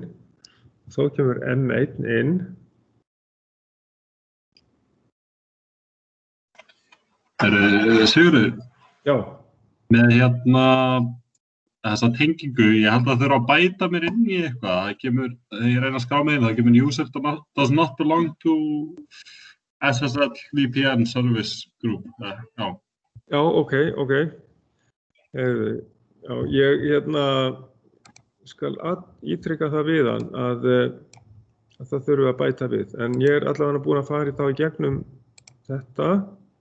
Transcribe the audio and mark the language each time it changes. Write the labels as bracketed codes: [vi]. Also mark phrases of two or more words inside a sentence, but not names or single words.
[is] Þá kemur M1 inn. Sigurður, Já, með þessa tengingu, ég held að þurfa að bæta mér inn í eitthvað. Það kemur, ég reyna að skrá með það kemur [en] user does not belong to SSL VPN service group. [is] Já. Já, ok. Já, ég skal ítrykka það við hann að það þurfum að bæta við. En ég allavega búinn að fara í þá í gegnum þetta.